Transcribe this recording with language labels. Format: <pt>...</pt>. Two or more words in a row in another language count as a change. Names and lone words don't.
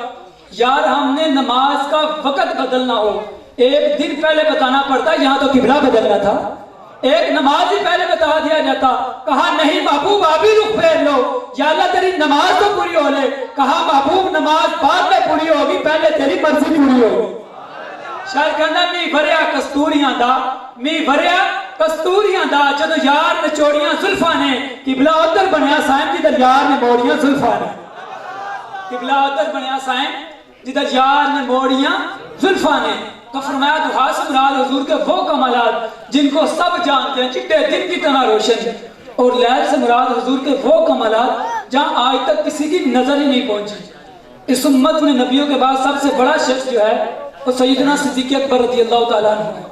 <ur>یار ہم نے نماز کا وقت بدلنا ہو 1 دن پہلے بتانا پڑتا، یہاں تو قبلہ بدلنا تھا، ایک نماز ہی پہلے بتا دیا جاتا، کہا نہیں محبوب ابھی رخ پھیر لو، یا اللہ تیری نماز تو پوری ہو لے، کہا محبوب نماز بعد میں پوری ہوگی، پہلے تیری مرضی پوری ہوگی۔</ur> <pa>شاید کہنا می بھریا کستوریاں دا، می بھریا کستوریاں دا، جدو یار نے چوڑیاں زلفاں نے، قبلہ ادھر بنیا سائن جدھر یار نے موڑیاں زلفاں نے، قبلہ ادھر بنیا سائن جدھر یار نے موڑیاں زلفاں نے۔</pa> <ur>تو فرمایا دعا سے مراد حضور کے وہ کمالات جن کو سب جانتے ہیں، چٹے دن کی طرح روشن، اور لیل سے مراد حضور کے وہ کمالات جہاں آج تک کسی کی نظر ہی نہیں پہنچی۔ اس امت میں نبیوں کے بعد سب سے بڑا شخص جو ہے وہ سیدنا صدیق اکبر رضی اللہ تعالیٰ عنہ ہے۔</ur>